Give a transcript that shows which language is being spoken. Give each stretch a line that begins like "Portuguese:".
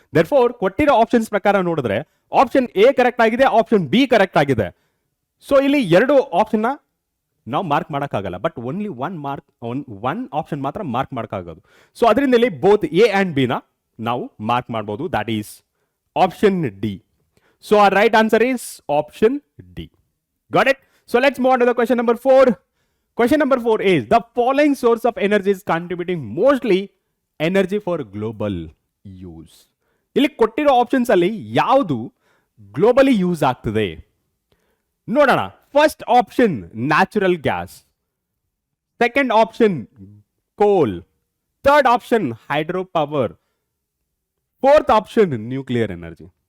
Kannada: Therefore ಕೊಟ್ಟಿರೋ options ಪ್ರಕಾರ ನೋಡಿದ್ರೆ ಆಪ್ಷನ್ ಎ ಕರೆಕ್ಟ್ ಆಗಿದೆ, ಆಪ್ಷನ್ ಬಿ ಕರೆಕ್ಟ್ ಆಗಿದೆ. ಸೊ ಇಲ್ಲಿ ಎರಡು ಆಪ್ಷನ್ನ ನಾವು ಮಾರ್ಕ್ ಮಾಡೋಕ್ಕಾಗಲ್ಲ,
English: but only one option
Kannada: ಮಾತ್ರ ಮಾರ್ಕ್ ಮಾಡೋಕ್ಕಾಗೋದು. ಸೊ ಅದರಿಂದ ಇಲ್ಲಿ ಬೋತ್ ಎ ಆ್ಯಂಡ್ ಬಿನ ನಾವು ಮಾರ್ಕ್ ಮಾಡ್ಬೋದು,
English: That is option D. So our right answer is option D. Got it? So let's move on to the question number 4. Question number 4 is the following source of energy is contributing mostly energy for global use.
Kannada: ಇಲ್ಲಿ ಕೊಟ್ಟಿರೋ options ಅಲ್ಲಿ ಯಾವುದು globally use ಆಗ್ತದೆ ನೋಡೋಣ.
English: First option natural gas, second option coal, third option hydro power, fourth option nuclear energy.